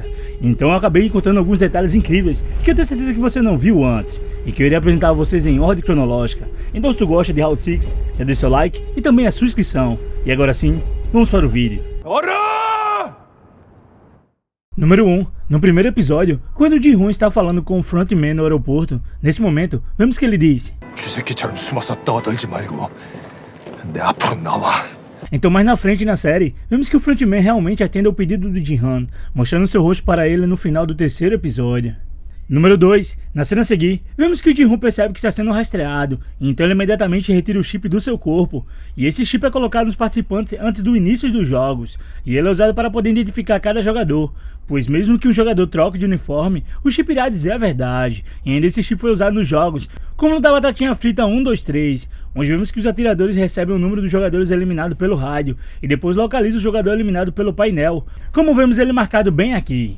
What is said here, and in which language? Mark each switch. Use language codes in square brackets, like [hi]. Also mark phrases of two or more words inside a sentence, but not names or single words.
[pt] Então eu acabei encontrando alguns detalhes incríveis que eu tenho certeza que você não viu antes, e que eu irei apresentar a vocês em ordem cronológica. Então se tu gosta de Round 6, já deixa seu like e também a sua inscrição. E agora sim, vamos para o vídeo. Número 1. No primeiro episódio, quando o Ji-hoon está falando com o frontman no aeroporto, nesse momento, vemos que ele diz: [ko] 쥐새끼처럼 숨어서 떠들지 말고 내 앞으로 나와. [pt] Então mais na frente na série, vemos que o frontman realmente atende ao pedido do Ji-hoon, mostrando seu rosto para ele no final do terceiro episódio. Número 2. Na cena a seguir, vemos que o Ji-hoon percebe que está sendo rastreado, então ele imediatamente retira o chip do seu corpo, e esse chip é colocado nos participantes antes do início dos jogos, e ele é usado para poder identificar cada jogador, pois mesmo que um jogador troque de uniforme, o chip irá dizer a verdade, e ainda esse chip foi usado nos jogos, como no da batatinha frita 1, 2, 3, onde vemos que os atiradores recebem o número dos jogadores eliminados pelo rádio, e depois localiza o jogador eliminado pelo painel, como vemos ele marcado bem aqui.